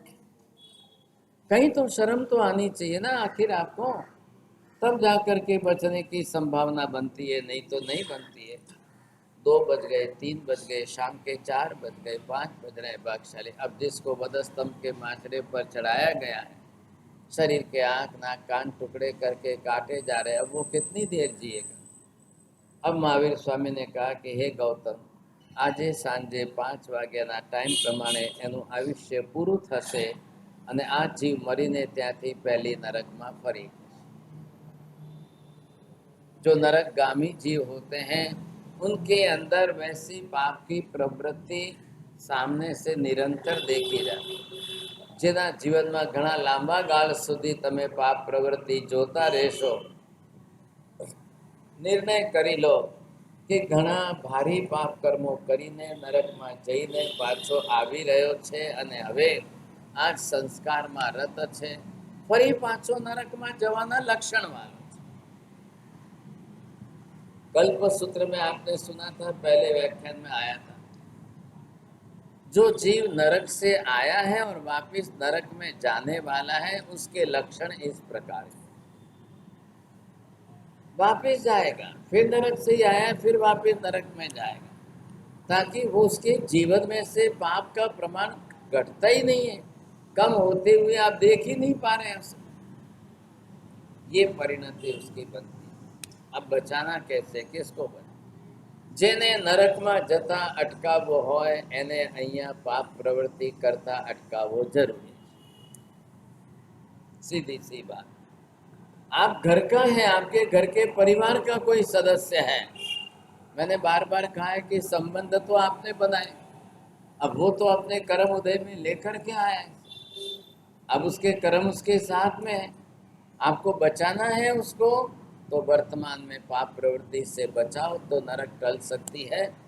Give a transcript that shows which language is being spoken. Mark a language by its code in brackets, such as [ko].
[hi] कहीं तो शर्म तो आनी चाहिए ना आखिर आपको, तब जाकर के बचने की संभावना बनती है, नहीं तो नहीं बनती है। 2 बज गए, 3 बज गए, शाम के 4 बज गए, 5 बज रहे, भाग्यशाली। अब जिसको वधस्तंभ के माचड़े पर चढ़ाया गया है, शरीर के आंख नाक कान टुकड़े करके काटे जा रहे, अब वो कितनी देर जिएगा? अब महावीर स्वामी ने कहा कि हे गौतम, [gu] આજે સાંજે 5 વાગ્યાના ટાઈમ પ્રમાણે એનું આયુષ્ય પૂરું થશે અને આ જીવ મરીને ત્યાંથી પહેલી નરકમાં ફરી। [hi] जो नरकगामी जीव होते हैं उनके अंदर वैसी पाप की प्रवृत्ति सामने से निरंतर देखी जाती। [gu] જેના જીવનમાં ઘણા લાંબા ગાળ સુધી તમે પાપ પ્રવૃત્તિ જોતા રહેશો, निर्णय કરી લો કે ઘણા ભારી પાપ કર્મો કરીને નરકમાં જઈને પાછો આવી રહ્યો છે અને હવે આ સંસ્કારમાં રત છે, ફરી પાછો નરકમાં જવાના લક્ષણવાળો છે। [hi] कल्प सूत्र में आपने सुना था, पहले व्याख्यान में आया था, जो जीव नरक से आया है और वापिस नरक में जाने वाला है उसके लक्षण इस प्रकार के। वापिस जाएगा, फिर नरक से ही आया, फिर वापिस नरक में जाएगा, ताकि वो उसके जीवन में से पाप का प्रमाण घटता ही नहीं है, कम होते हुए आप देख ही नहीं पा रहे हैं उसे। ये परिणति उसकी बनती। अब बचाना कैसे, किसको बचा? [gu] जेने नरकમાં જતા અટકાવવો હોય એને અહીંયા પાપ પ્રવૃત્તિ કરતા અટકાવવો જરૂરી है। [hi] सीधी सी बात। आप घर का है, आपके घर के परिवार का कोई सदस्य है, मैंने बार बार कहा है कि संबंध तो आपने बनाए, अब वो तो अपने कर्म उदय में लेकर के आया है, अब उसके कर्म उसके साथ में है, आपको बचाना है उसको, तो वर्तमान में पाप प्रवृत्ति से बचाओ तो नरक टल सकती है।